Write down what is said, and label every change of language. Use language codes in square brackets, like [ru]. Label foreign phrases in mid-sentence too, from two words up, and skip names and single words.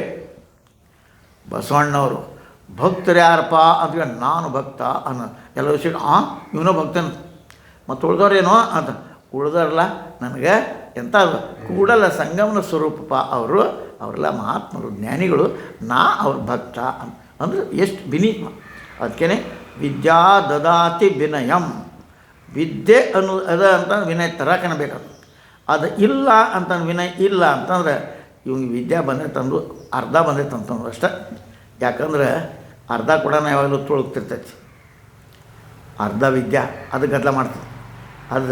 [kn] ಬಸವಣ್ಣವರು ಭಕ್ತರು ಯಾರಪ್ಪ ಅಂದ್ರೆ ನಾನು ಭಕ್ತ ಅನ್ನೋ ಎಲ್ಲರೂ ಸಿಟ್ಟು, ಇವನೋ ಭಕ್ತನ ಮತ್ತು ಉಳ್ದವ್ರೇನೋ ಅಂತ. ಉಳ್ದವ್ರಲ್ಲ ನನಗೆ ಎಂಥ ಕೂಡಲ ಸಂಗಮನ ಸ್ವರೂಪಪ್ಪ ಅವರು, ಅವರೆಲ್ಲ ಮಹಾತ್ಮರು, ಜ್ಞಾನಿಗಳು, ನಾ ಅವ್ರ ಭಕ್ತ ಅಂದ್ರೆ ಎಷ್ಟು ವಿನೀತ. ಅದಕ್ಕೇ [sa] ವಿದ್ಯಾ ದದಾತಿ ವಿನಯಂ. [kn] ವಿದ್ಯೆ ಅನ್ನೋ ಅದ ಅಂತ ವಿನಯ ತರಕನ ಬೇಕಾದ. ಅದು ಇಲ್ಲ ಅಂತ ವಿನಯ ಇಲ್ಲ ಅಂತಂದ್ರೆ ಇವಂಗೆ ವಿದ್ಯೆ ಬಂದೈತಂದು ಅರ್ಧ ಬಂದೈತಂತಂದ್ರೆ ಅಷ್ಟೆ. ಯಾಕಂದ್ರೆ ಅರ್ಧ ಕೂಡ ಯಾವಾಗಲೂ ತುಳುಕ್ತಿರ್ತೈತಿ. ಅರ್ಧ ವಿದ್ಯೆ ಅದು ಗದ್ದಲ ಮಾಡ್ತದೆ.